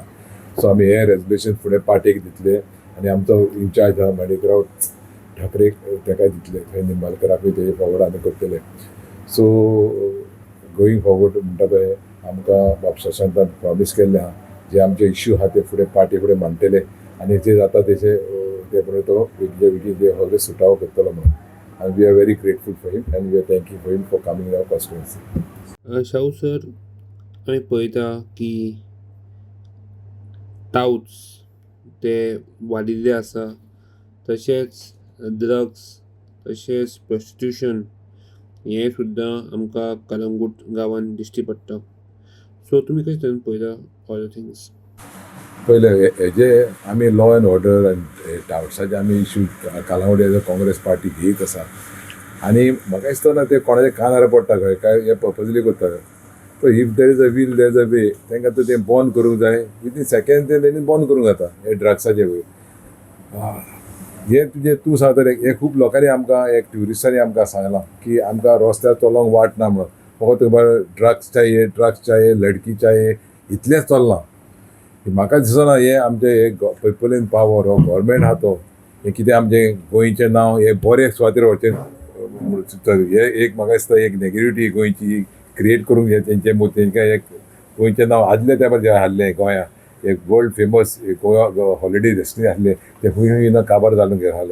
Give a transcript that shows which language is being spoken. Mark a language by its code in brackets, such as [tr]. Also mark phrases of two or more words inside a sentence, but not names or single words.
[kok] सो आमी हे रेजोल्युशन फुडें पार्टीक दितले आनी आमचो इंचार्ज आहा माणिकराव ठाकरेक ताकाय दितले थंय निंबाळकराकूय तेजे फॉरवर्ड आमी करतले. सो [en] going forward [kok] म्हणटा ते आमकां बाब शशांतान प्रॉमीस केल्लें आहा जे आमचे इश्यू आहा ते फुडें पार्टी फुडें मांडटले आनी जे जाता तेचे ते फुडें तो विटी जे सगळे सुटावो करतलो म्हणून. [en] And we are very grateful for him and we are thanking for him for coming in our constituency. [kok] शाहू सर आमी पळयता की टाउट्स ते वाडिल्ले आसा, तशेंच ड्रग्स तशेंच प्रॉस्टिट्यूशन हें सुद्दां आमकां कलंगूट गांवांत दिश्टी पडटा. सो तुमी कशें तरेन पळयता [en] all the things? [kok] पहिले हेजे आमी [en] law and order [kok] आनी टाउट्साचे आमी इश्यू कालावड [en] as a Congress party [kok] घेत आसा आनी म्हाका दिसतना ते कोणाच्या कानार पडटा खंय काय हे पर्पजली करता. सो [en] if there is a will there is a way [kok] तांकां तर तें बंद करूंक जाय [en] within second [kok] तेंच्यांनी बंद करूंक जाता हे ड्रग्साचे वयर. हे तुजें तूं सांगतलें हे खूब लोकांनी आमकां एक ट्युरिस्टांनी आमकां सांगलां की आमकां रस्त्यार चलोंक वाट ना म्हणून फकत [hi] ड्रग्स चाहिए लडकी चाहिए [kok] इतलेंच चल्लां. म्हाका दिसना हे आमचे हे [en] people in power [kok] हो गव्हर्मेंट आहा तो हे कितें आमचें गोंयचें नांव हे बरे सुवातेर व्हरचें हे एक म्हाका दिसता एक नेगेटिविटी गोंयची क्रिएट करूंक हे तेंचे तेंकां एक गोंयचें नांव आदले तेंपार जे आहलें गोंयांत एक [en] world famous Goa holiday destiny [kok] आहलें ते खूंय काबार जावन गेलें.